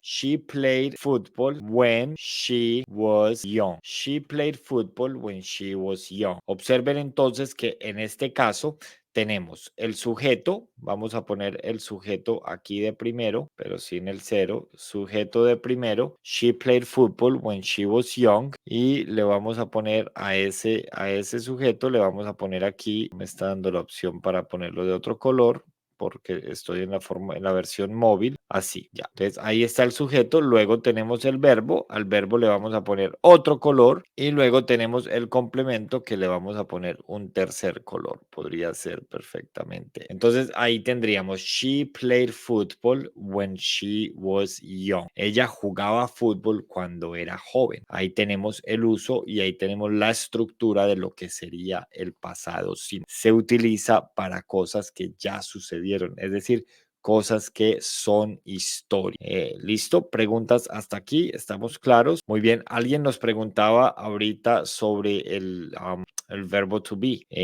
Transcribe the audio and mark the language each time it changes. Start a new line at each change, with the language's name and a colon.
English: She played football when she was young. She played football when she was young.
Spanish: Observen entonces que en este caso tenemos el sujeto, vamos a poner el sujeto aquí de primero, pero sin el cero, sujeto de primero,
English: she played football when she was young,
Spanish: y le vamos a poner a ese sujeto, le vamos a poner aquí, me está dando la opción para ponerlo de otro color, porque estoy en la versión móvil, así, ya. Entonces ahí está el sujeto, luego tenemos el verbo, al verbo le vamos a poner otro color y luego tenemos el complemento que le vamos a poner un tercer color, podría ser perfectamente. Entonces ahí tendríamos,
English: she played football when she was young.
Spanish: Ella jugaba fútbol cuando era joven. Ahí tenemos el uso y ahí tenemos la estructura de lo que sería el pasado simple. Se utiliza para cosas que ya sucedieron, es decir, cosas que son historia. ¿Listo? Preguntas hasta aquí, ¿estamos claros? Muy bien, alguien nos preguntaba ahorita sobre el verbo to be.